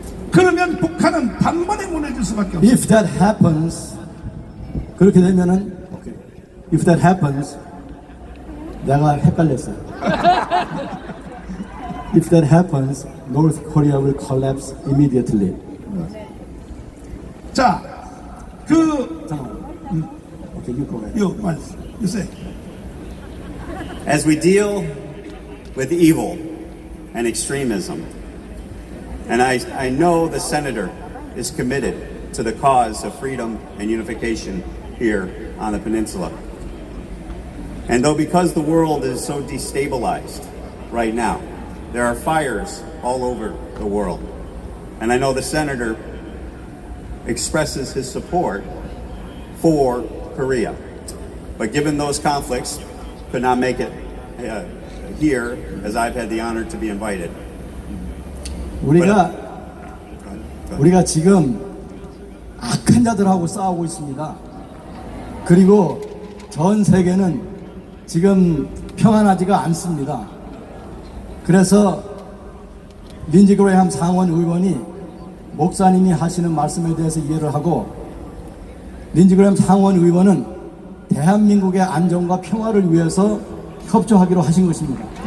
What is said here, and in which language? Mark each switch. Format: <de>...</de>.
<ko>그러면 북한은 단번에 무너질 수밖에 없어요.</ko> <en>If that happens,</en> <ko>그렇게 되면은,</ko> <en>if that happens,</en> <ko>내가 헷갈렸어요.</ko> <en>If that happens, North Korea will collapse immediately.</en> <ko>자, 잠깐만.</ko> <en>Okay, you go ahead. you say. As we deal with evil and extremism, and I know the senator is committed to the cause of freedom and unification here on the peninsula. And though because the world is so destabilized right now, there are fires all over the world. And I know the senator expresses his support for Korea. But given those conflicts, could not make it here, as I've had the honor to be invited.</en> <ko>우리가 지금 악한 자들하고 싸우고 있습니다. 그리고 전 세계는 지금 평안하지가 않습니다. 그래서 린지 그레이엄 상원 의원이 목사님이 하시는 말씀에 대해서 이해를 하고, 린지 그레이엄 상원 의원은 대한민국의 안정과 평화를 위해서 협조하기로 하신 것입니다.</ko>